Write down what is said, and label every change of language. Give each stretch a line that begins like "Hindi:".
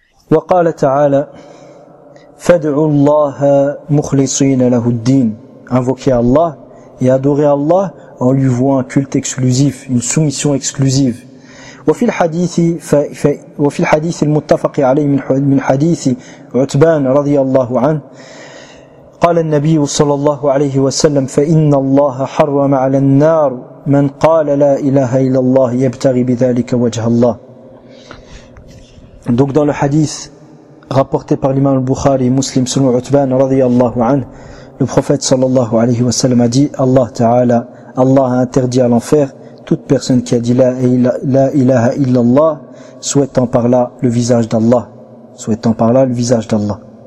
Arabic: وقال تعالى فادعوا الله مخلصين له الدين.
French: Invoquez Allah et adorez Allah en lui vouant un culte exclusif, une soumission exclusive.
Arabic: وفي الحديث وفي الحديث المتفق عليه من حديث عتبان رضي الله عنه قال النبي صلى الله عليه وسلم فإن الله حرم على النار من قال لا إله إلا الله يبتغي بذلك وجه الله.
French: Donc dans le hadith rapporté par l'imam al-Bukhari et Muslim selon Utban radiyallahu anhu, le prophète sallallahu alayhi wa sallam a dit Allah ta'ala, Allah a interdit à l'enfer toute personne qui a dit la ilaha illallah souhaitant par là le visage d'Allah, souhaitant par là le visage d'Allah.